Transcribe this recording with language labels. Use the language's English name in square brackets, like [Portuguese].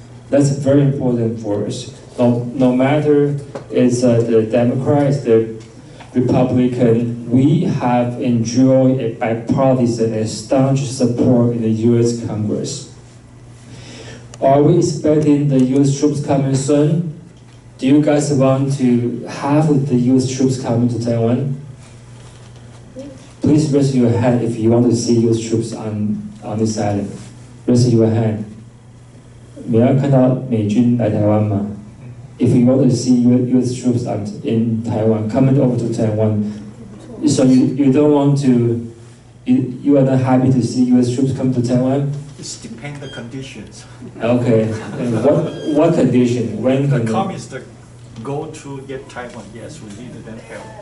[English] That's very important for us. No matter it's the Democrats, the Republican, we have enjoyed a bipartisan and staunch support in the U.S. Congress. Are we expecting the U.S. troops coming soon? Do you guys want to have the U.S. troops coming to Taiwan? Please raise your hand if you want to see U.S. troops on this island. Raise your hand. [Chinese] 你要看到美军来台湾吗？ [English] If you want to see U.S. troops in Taiwan, coming over to Taiwan, so you don't want to, you are not happy to see U.S. troops come to Taiwan? It depends the conditions. Okay. And what condition? When The can communists go to get Taiwan, yes, we need them help.